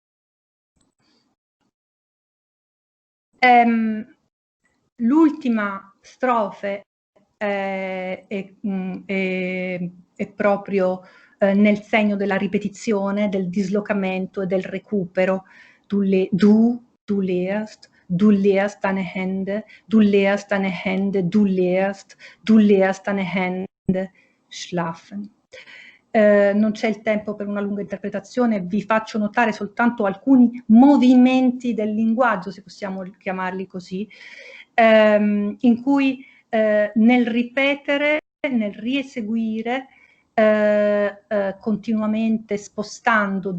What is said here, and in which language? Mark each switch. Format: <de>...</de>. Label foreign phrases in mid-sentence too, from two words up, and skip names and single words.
<it>L'ultima strofe è proprio nel segno della ripetizione, del dislocamento e del recupero.</it> <de>Du lehrst deine Hände, du lehrst deine Hände, du lehrst deine Hände schlafen.</de> <it>Non c'è il tempo per una lunga interpretazione, vi faccio notare soltanto alcuni movimenti del linguaggio, se possiamo chiamarli così, in cui nel ripetere, nel rieseguire, continuamente spostando,</it>